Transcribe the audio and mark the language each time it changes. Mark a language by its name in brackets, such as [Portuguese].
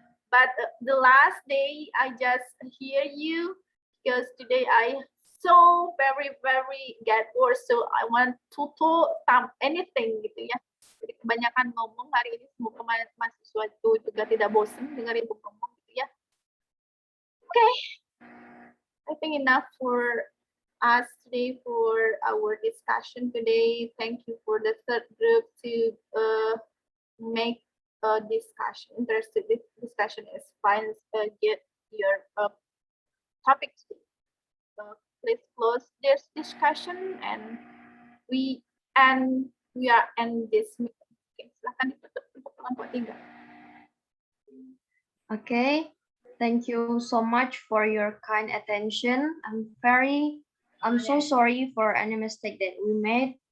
[English] But the last day I just hear you because today I so very get bored, so I want to talk anything [Indonesian] gitu ya. Jadi kebanyakan ngomong hari ini, semoga mahasiswa itu juga tidak bosan dengar Ibu ngomong gitu ya. [English] Okay, I think enough for us today for our discussion today. Thank you for the third group to make a discussion. Interested discussion is fine. Get your topic. Please close this discussion and we end this meeting. [Indonesian] Okay, silahkan ditutup untuk kelompok 3. [English] Okay, thank you so much for your kind attention. I'm so sorry for any mistake that we made.